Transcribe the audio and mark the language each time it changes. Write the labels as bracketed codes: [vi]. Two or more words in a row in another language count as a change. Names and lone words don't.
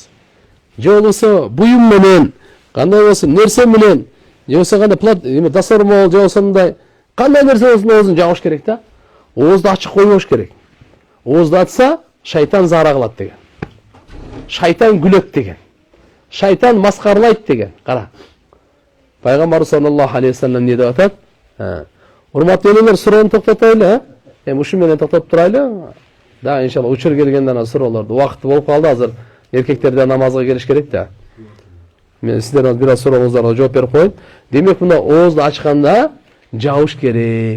[ky] Же болбосо буюм менен, кандай болсун, нерсе менен, же болбосо кандай плат эме дасормол, же болбосо мындай кандай нерсе болсун оозун жабыш керек да. Оозду ачык койбош керек. Оозду ачса, шайтан заара кылат деген. Шайтан күлөт деген. Шайтан маскарлайт деген. Кара. Пайгамбар [ar] صلى الله عليه وسلم [ky] не деп атат? Урматтуу элелер, суроону токтотойлу, Эми ушу менен токтоп турайлы. Да, иншалла учур келгенден анан суроолорду убакыты болуп калды. Азыр эркектер да намазга келиш керек да. Мен сиздерден бир аз сурооңуздарга жооп берип коеюн. Демек, мына оозду ачканда жабыш керек.